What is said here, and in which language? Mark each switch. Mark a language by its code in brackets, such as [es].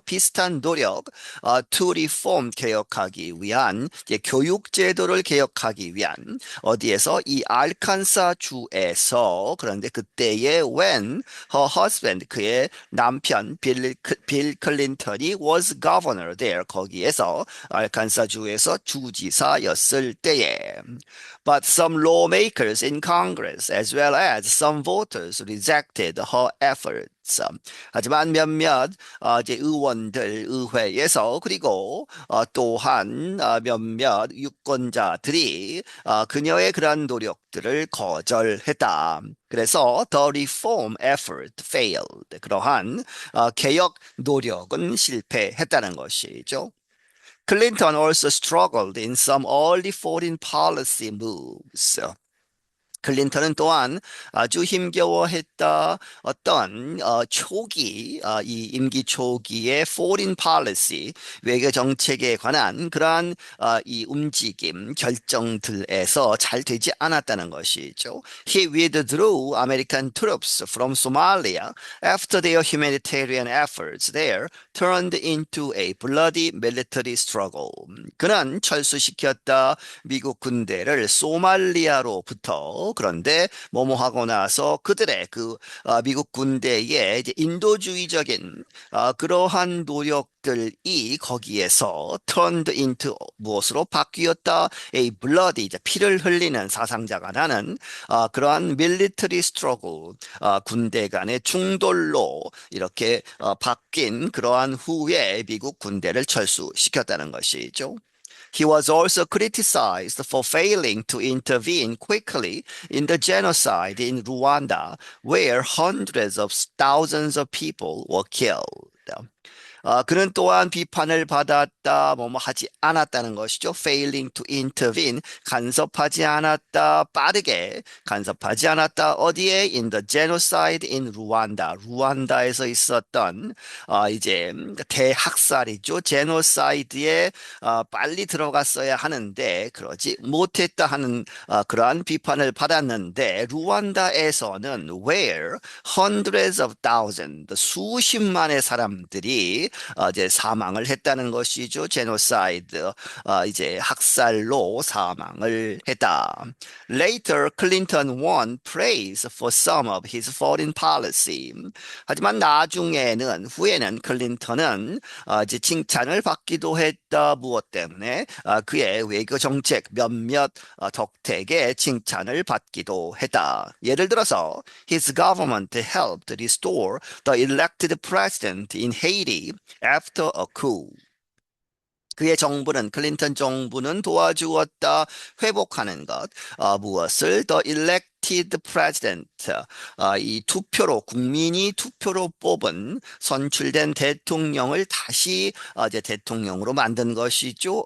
[ko] 비슷한 노력, [en] to reform, [ko] 개혁하기 위한, 이제 교육 제도를 개혁하기 위한, 어디에서? 이 알칸사 주에서. 그런데 그때에 [en] when her husband, [ko] 그의 남편 빌 클린턴이 [en] was governor there, [ko] 거기에서 알칸사 주에서 주지사였을 때에. [en] But some lawmakers in Congress as well as some voters rejected her efforts. [ko] 하지만 몇몇 이제 의원들 의회에서, 그리고 또한 몇몇 유권자들이 그녀의 그러한 노력들을 거절했다. 그래서 [en] the reform effort failed. [ko] 그러한 개혁 노력은 실패했다는 것이죠. [en] Clinton also struggled in some early foreign policy moves. [ko] 클린턴은 또한 아주 힘겨워했다 어떤 초기 이 임기 초기의 foreign policy 외교 정책에 관한 그러한 이 움직임 결정들에서 잘 되지 않았다는 것이죠. [en] He withdrew American troops from Somalia after their humanitarian efforts there turned into a bloody military struggle. [ko] 그는 철수시켰다 미국 군대를 소말리아로부터. 그런데 뭐뭐 하고 나서 그들의 미국 군대의 이제 인도주의적인 그러한 노력들이 거기에서 [en] turned into [ko] 무엇으로 바뀌었다? [en] A bloody [ko] 이제 피를 흘리는 사상자가 나는 그러한 [en] military struggle [ko] 군대 간의 충돌로 이렇게 바뀐 그러한 후에 미국 군대를 철수시켰다는 것이죠. [en] He was also criticized for failing to intervene quickly in the genocide in Rwanda, where hundreds of thousands of people were killed. [ko] 그는 또한 비판을 받았다, 뭐뭐 하지 않았다는 것이죠. [en] Failing to intervene, [ko] 간섭하지 않았다, 빠르게 간섭하지 않았다. 어디에? [en] In the genocide in Rwanda. [ko] 루안다에서 있었던 이제 대학살이죠. 제노사이드에 빨리 들어갔어야 하는데 그러지 못했다 하는 그러한 비판을 받았는데 루안다에서는 [en] where hundreds of thousands [ko] 수십만의 사람들이 이제 사망을 했다는 것이죠. 제노사이드 이제 학살로 사망을 했다. [en] Later, Clinton won praise for some of his foreign policy. [ko] 하지만 나중에는 후에는 클린턴은 이제 칭찬을 받기도 했다. 무엇 때문에? 그의 외교 정책 몇몇 덕택의 칭찬을 받기도 했다. 예를 들어서 [en] his government helped restore the elected president in Haiti after a coup. [ko] 그의 정부는 클린턴 정부는 도와주었다 회복하는 것 무엇을 [en] the elected president [ko] 이 투표로 국민이 투표로 뽑은 선출된 대통령을 다시 이제 대통령으로 만든 것이죠.